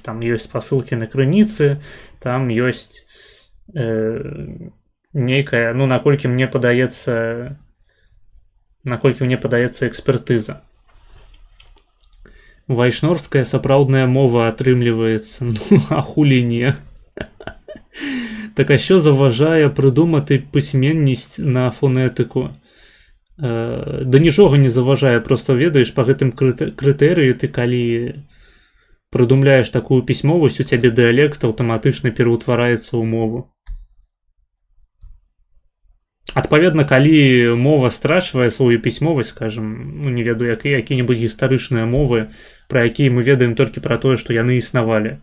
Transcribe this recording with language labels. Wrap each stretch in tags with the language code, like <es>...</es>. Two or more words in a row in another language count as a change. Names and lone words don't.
<be>Там ёсць спасылкі на крыніцы, там ёсць нейкая, ну, наколькі мне падаецца экспертыза. Вайшнорская сапраўдная мова атрымліваецца, ну, а хулі не.</be> <uk>Так а що заважае прыдумати письменність на фонетику?</uk> <be>Да нічога не заважае, просто ведаеш, па гэтым крытэрыі ты калі прыдумляеш такую пісьмовасць, у цябе дыялект аўтаматычна пераўтвараецца ў мову. Адпаведна, калі мова страчвае сваю пісьмовасць, скажем, ну не ведаю, які-небудзь гістарычныя мовы, пра якія мы ведаем толькі пра тое, што яны існавалі.</be>